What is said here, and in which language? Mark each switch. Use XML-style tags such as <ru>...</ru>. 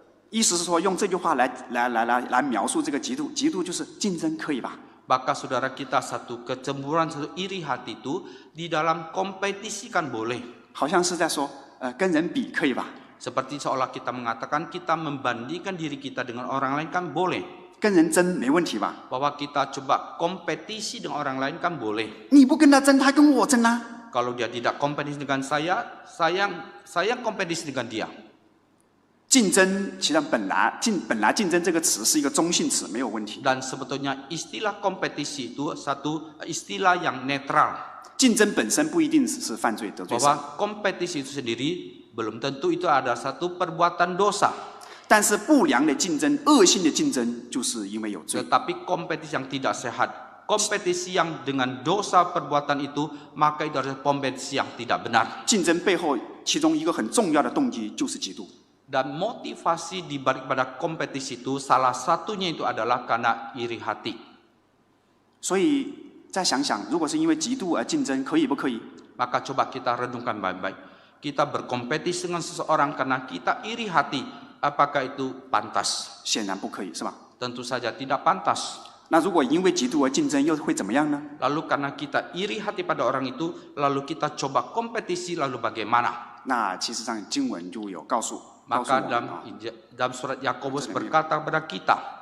<zh>意思是说用这句话来描述这个嫉妒，嫉妒就是竞争，可以吧？</zh> <id>Maka saudara kita satu kecemburuan, satu iri hati itu di dalam kompetisi kan boleh.</id> <zh>好像是在说跟人比，可以吧？</zh> <id>Seperti seolah kita mengatakan kita membandingkan diri kita dengan orang lain kan boleh.</id> <zh>跟人争没问题吧？</zh> <id>Bahwa kita coba kompetisi dengan orang lain kan boleh.</id> <zh>你不跟他争，他跟我争啊。</zh> <id>Kalau dia tidak kompetisi dengan saya kompetisi dengan dia.</id> <zh>竞争其实本来竞争这个词是一个中性词，没有问题。</zh> <id>Dan sebetulnya istilah kompetisi itu satu istilah yang netral.</id> <zh>竞争本身不一定只是犯罪得罪神，</zh> <id>Bahwa kompetisi itu sendiri belum tentu itu ada satu perbuatan dosa.</id> <zh>但是不良的竞争、恶性的竞争，就是因为有罪。</zh> <id>Tetapi kompetisi yang tidak sehat, kompetisi yang dengan dosa perbuatan itu, maka itu adalah kompetisi yang tidak benar.</id> <zh>竞争背后其中一个很重要的动机就是嫉妒。</zh> <id>Dan motivasi di balik pada kompetisi itu salah satunya itu adalah karena iri hati.</id> <zh>所以再想想，如果是因为嫉妒而竞争，可以不可以？</zh> <id>Maka coba kita renungkan baik-baik. Kita berkompetisi dengan seseorang karena kita iri hati, apakah itu pantas?</id> <zh>显然不可以，是吧？</zh> <id>Tentu saja tidak pantas.</id> <zh>那如果因为嫉妒而竞争，又会怎么样呢？</zh> <id>Lalu karena kita iri hati pada orang itu, lalu kita coba kompetisi, lalu bagaimana?</id> <zh>那其实上经文就有告诉我</zh> <id>Maka</id> <zh>们</zh> <id>dalam surat Yakobus berkata kepada kita,</id>